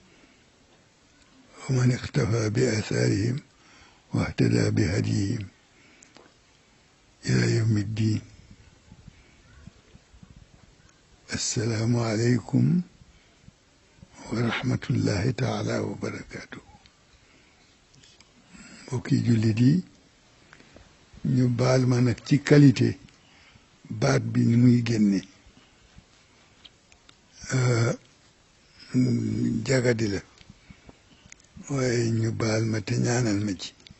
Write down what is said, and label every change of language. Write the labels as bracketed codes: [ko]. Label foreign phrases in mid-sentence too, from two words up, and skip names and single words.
[ar] ومن اقتفى بآثارهم واهتدى بهديهم إلى يوم الدين. السلام عليكم ورحمة الله تعالى وبركاته. [wo] mbokki jullit yi ñu baal ma nag ci qualité baat bi ni muy génne jagadi la, waaye ñu baal ma te ñaanal ma ci.